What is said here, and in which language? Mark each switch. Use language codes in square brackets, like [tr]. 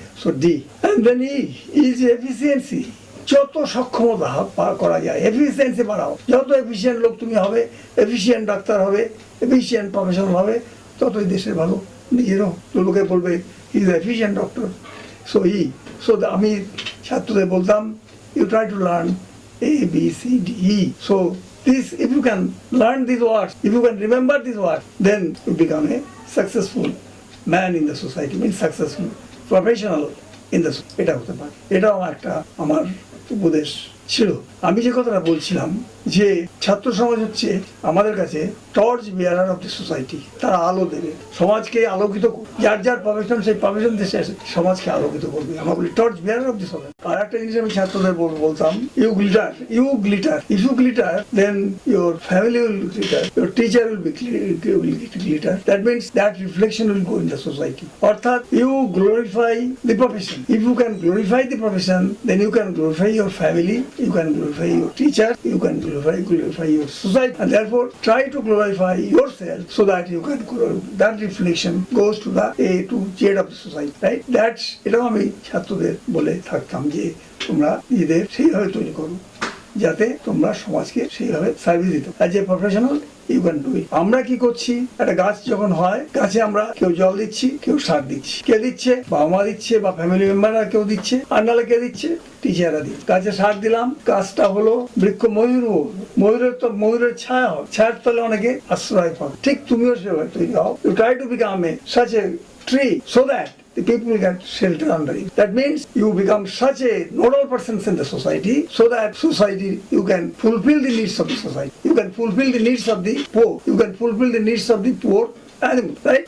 [bn] So D and then E is efficiency. যত সক্ষমতা করা যায় এফিসিয়েন্সি বাড়াও, যত এফিসিয়েন্ট লোক তুমি হবে, এফিসিয়েন্ট ডাক্তার হবে, এফিসিয়েন্ট প্রফেশনাল হবে, ততই দেশের ভালো, নিজেরও লোকে বলবে [en] Is efficient doctor. So [bn] আমি ছাত্রদের বলতাম [en] You try to learn A, B, C, D, E. So this, if you can learn these words, if you can remember these words, then you become a successful man in the society, means successful professional in the society. [bn] এটা হতে পারে, এটাও একটা আমার উপদেশ ছিল। আমি যে কথাটা বলছিলাম যে ছাত্র সমাজ হচ্ছে আমাদের কাছে [en] torch bearer of the society, [bn] তারা আলো দেবে, সমাজকে আলোকিত, যার যার প্রফেশন সেই প্রফেশন দেশে সমাজকে আলোকিত করবে। আমরা বলি [en] Torch bearer of the society. [bn] আর একটা জিনিস আমি ছাত্রদের বলতাম [en] You glitter, if you glitter then your family will glitter, your teacher will be glitter, that means that reflection will go in the society. অর্থাৎ you glorify the profession, if you can glorify the profession then you can glorify your family, you can glorify your teacher, you can glorify your society, and therefore try to glorify yourself so that you can that reflection goes to the A to Z of the society, right? [bn] That's এটাও আমি ছাত্রদের বলে থাকতাম যে তোমরা নিজেদের সেইভাবে তৈরি করো যাতে তোমরা সমাজকে সেইভাবে সার্ভিস দিতে। [en] As a professional you can do it. [bn] আমরা কি করছি, একটা গাছ যখন হয়, গাছে আমরা কেউ জল দিচ্ছি, কেউ সার দিচ্ছি, কে দিচ্ছে, বাবা মা দিচ্ছে বা ফ্যামিলি মেম্বাররা কেউ দিচ্ছে, আর নাহলে কে দিচ্ছে, টিচাররা দিচ্ছে। গাছে সার দিলাম, গাছটা হলো বৃক্ষ, ময়ূরের ছায়া হয়, ছায়ার তলে অনেকে আশ্রয় পাবে। ঠিক তুমিও সেভাবে তৈরি হও, [en] You try to become such a tree so that the people get shelter under you. That means you become such a nodal person in the society so that society, you can fulfill the needs of the society. You can fulfill the needs of the poor. You can fulfill the needs of the poor animals, right?